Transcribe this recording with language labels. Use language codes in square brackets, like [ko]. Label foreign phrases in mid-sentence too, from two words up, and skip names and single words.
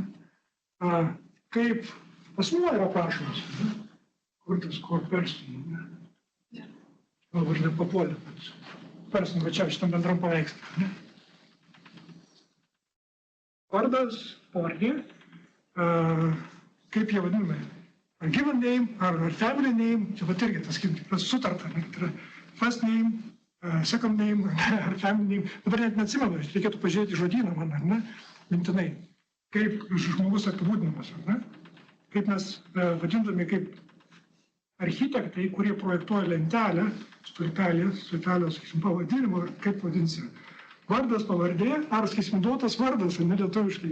[lt] Kaip asmuo yra aprašomas, ne? Kur tas [en] core person, [lt] ne? Galbūt nepapuolė, bet person, va čia šitam bendram paveikslui, ne? Vardas, pavardė, kaip jie vadinami? ar [en] given name, [lt] ar [en] family name, [lt] čia pat irgi tas sutarta, ne, tai yra [en] first name, second name, [lt] ar [en] family name. [lt] Dabar net neatsimenu, reikėtų pažiūrėti žodyną man, ar ne, mintinai, kaip žmogus apibūdinamas, ar ne, kaip mes vadindami kaip architektai, kurie projektuoja lentelę, stulpelės, sakysim, pavadinimo, kaip vadinsi, vardas, pavardė, ar, sakysim, duotas vardas, ne lietuviškai.